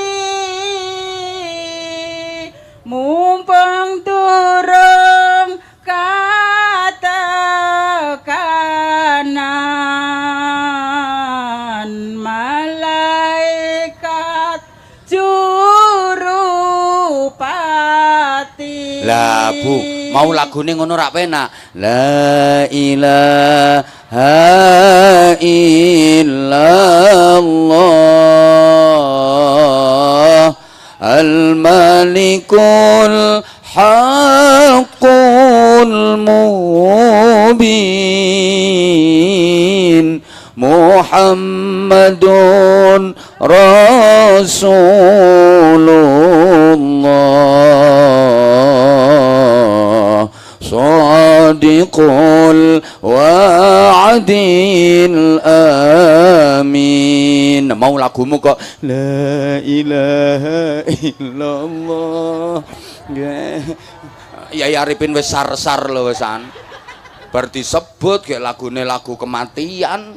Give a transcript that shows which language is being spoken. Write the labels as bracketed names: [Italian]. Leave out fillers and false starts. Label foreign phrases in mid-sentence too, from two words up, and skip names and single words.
[Javanese] Mumpung durung katekanan malaikat jurupati. lah Bu, mau lagune ngono rak penak. [Arabic] لا إله إلا الله الملك الحق المبين محمد محمد رسول الله صادق الوعد الأمين. [Javanese] Mau lagumu kok [Arabic] لا إله إلا الله. [Javanese] Yai Arifin wis sar-sar lho wisan. Bar disebut kayak lagune lagu kematian.